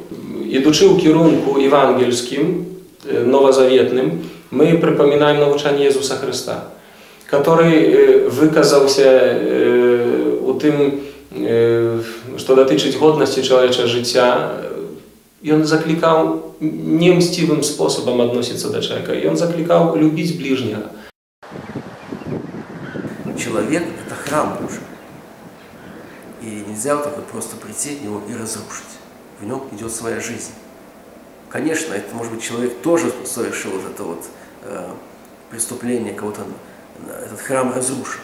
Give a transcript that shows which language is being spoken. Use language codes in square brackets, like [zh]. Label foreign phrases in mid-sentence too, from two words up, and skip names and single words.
[be] Ідучы ў кірунку евангельскім, новазаветным, мы прыпамінаем навучанне Езуса Хрыста, который выказаўся у тым, што датычыць годнасці чалавечага жыцця. Ён заклікаў [ru] немстивым способом относиться до человека. И он закликал любить ближнего. Человек – это храм Божий. И нельзя вот так вот просто прийти в него и разрушить. В нем идет своя жизнь. Конечно, это, может быть, человек тоже совершил вот это вот преступление, кого-то этот храм разрушил.